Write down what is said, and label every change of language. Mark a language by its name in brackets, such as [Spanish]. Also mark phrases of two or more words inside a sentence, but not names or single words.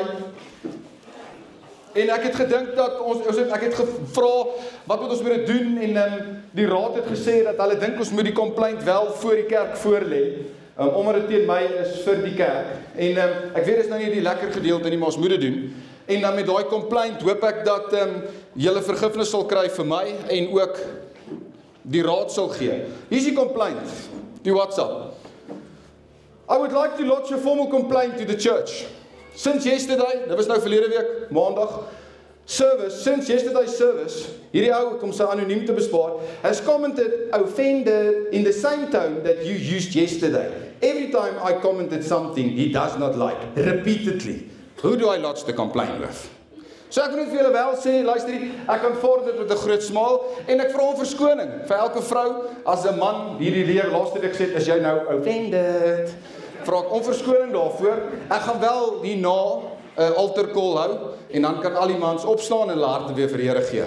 [Afrikaans] En ek het gedink dat ek het gevra wat moet ons moet doen, en die raad het gesê dat hulle dink ons moet die complaint wel voor die kerk voorlê, omdat dit teen my is vir die kerk. En ek weet dis nou nie die lekker gedeelte nie, maar ons moet dit doen. En dan met daai complaint hoop ek dat julle vergifnis sal kry vir my en ook die raad sal gee. Hier is die complaint, die WhatsApp. [English] I would like to lodge a formal complaint to the church. Since yesterday, [Afrikaans] dit was nou verlede week, maandag, [English] since yesterday's service, [Afrikaans] hierdie ou, kom sy anoniem te bespaar, [English] has commented, offended, in the same tone that you used yesterday. Every time I commented something he does not like, repeatedly. Who do I lodge the complaint with? [Afrikaans] So ek wil net vir julle wel sê, luister hier, ek aanvaar dit met 'n groot smaal, en ek vra om verskoning vir elke vrou, as 'n man hierdie leer laaste week sê, is jy nou offended? Vra ek om verskoning daarvoor. Ek gaan wel hierna 'n [English] altar call [Afrikaans] hou, en dan kan al die mans opstaan en hulle harte weer vir die Here gee.